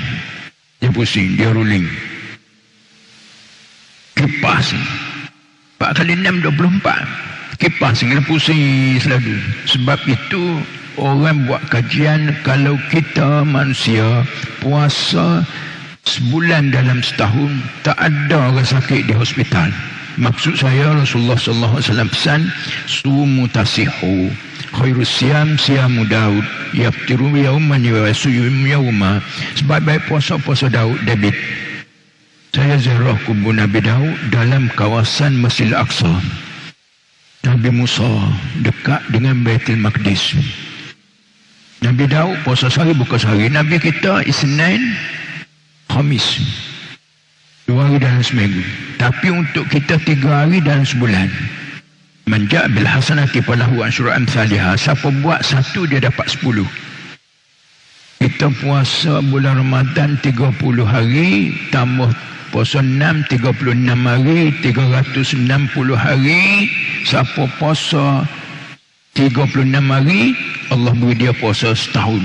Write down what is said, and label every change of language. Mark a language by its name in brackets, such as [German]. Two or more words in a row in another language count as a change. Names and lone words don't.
[Malay] Dia pusing, dia rolling. Kipas 4 kali 6, 24. Kipas kena pusing selalu. Sebab itu orang buat kajian, kalau kita manusia puasa sebulan dalam setahun, tak ada orang sakit di hospital. Maksud saya, Rasulullah [Arabic] صلى الله عليه وسلم pesan, صوموا تصحوا خير الصيام صيام داود يفطر يوما ويصوم يوما. [Malay] Sebab baik puasa Daud. David, saya ziarah kubur Nabi Daud dalam kawasan Masjid Al-Aqsa. Nabi Musa dekat dengan Baitul Maqdis. Nabi Daud puasa sehari buka sehari. Nabi kita Isnin Khamis, 2 hari dalam seminggu. Tapi untuk kita 3 hari dalam sebulan. [Arabic] من جاء بالحسنة فله عشر أمثالها. [Malay] Siapa buat 1 dia dapat 10. Kita puasa bulan Ramadan 30 hari tambah puasa 6, 36 hari, 360 hari. Siapa puasa 36 hari, Allah beri dia puasa setahun.